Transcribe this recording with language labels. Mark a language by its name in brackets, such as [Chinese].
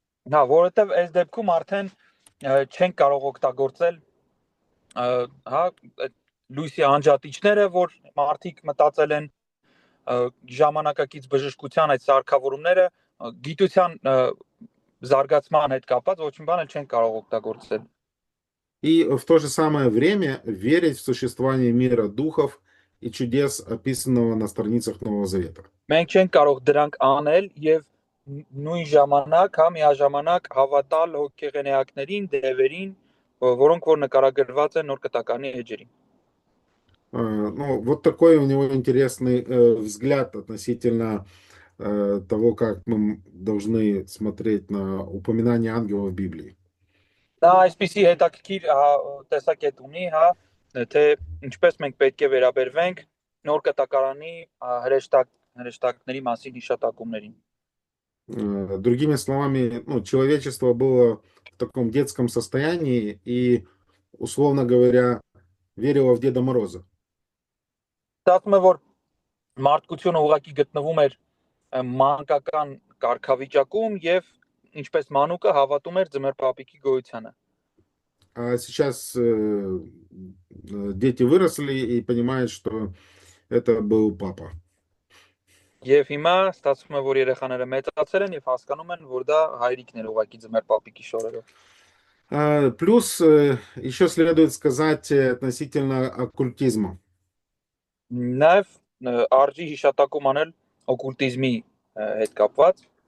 [Armenian] Հա, որովհետև այս դեպքում արդեն չեն կարող օգտագործել հա լույսի անջատիչները, որ մարդիկ մտածել են ժամանակակից բժշկության այդ սարքավորումները գիտության զարգացման հետ կապված ոչ մի բան էլ չեն կարող օգտագործել։ [Russian] И в то же самое время верить в существование мира духов и чудес, описанного на страницах Нового Завета. [Armenian] Մենք չենք կարող դրանք անել եւ նույն ժամանակ, հա, միաժամանակ հավատալ հոգեղենեակներին, դևերին, որոնք որ նկարագրված են նոր կտականի էջերին։ [Russian] Ну, вот такой у него интересный взгляд относительно того, как мы должны смотреть на упоминание ангелов в Библии. [Armenian] Դա այսպիսի հետաքրքիր տեսակետ ունի, հա, թե ինչպես մենք պետք է վերաբերվենք նոր կտակարանի հրեշտակների մասին հիշատակումներին։ [Russian] Другими словами, ну, человечество было в таком детском состоянии и, условно говоря, верило в Деда Мороза. [Armenian] Ստացվում է, որ մարդկությունը ուղղակի գտնվում էր մանկական կարգավիճակում եւ ինչպես մանուկը հավատում էր ձմեռ պապիկի գոյությանը։ [Russian] А сейчас дети выросли и понимают, что это был папа. [Armenian] Եվ հիմա ստացվում է, որ երեխաները մեծացել են եւ հասկանում են, որ դա հայրիկն էր ուղղակի ձմեռ պապիկի շորերով։ [Russian] Плюс еще следует сказать относительно оккультизма. [Armenian] Նաեւ արժի հիշատակում անել օկուլտիզմի հետ կապված։